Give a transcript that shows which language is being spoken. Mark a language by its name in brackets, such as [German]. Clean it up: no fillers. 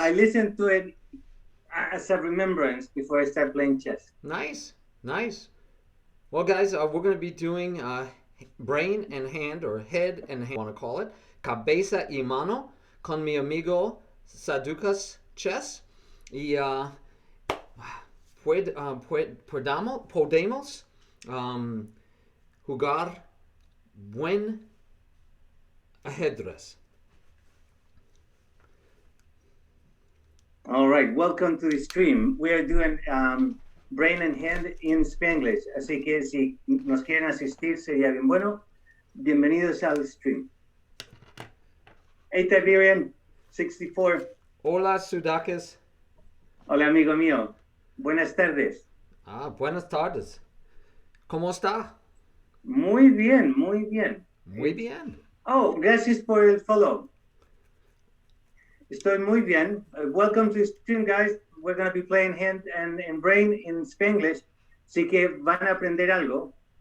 [English] I listened to it as a remembrance before I start playing chess. Nice, nice. Well, guys, we're going to be doing brain and hand, or head and hand, I want to call it, [Spanish] cabeza y mano, con mi amigo Sudacuschess. Y podemos jugar buen ajedrez. [English] All right, welcome to the stream. We are doing brain and hand in Spanglish. [Spanish] Así que si nos quieren asistir sería bien bueno. Bienvenidos al stream. Hey, Tiberian 64. Hola, Sudacuschess. Hola, amigo mío. Buenas tardes. Buenas tardes. ¿Cómo está? Muy bien, muy bien. Muy bien. Oh, gracias por el follow. Estoy muy bien. [English] Welcome to the stream, guys. We're going to be playing hand and brain in Spanglish. [Spanish] Así que van a aprender algo.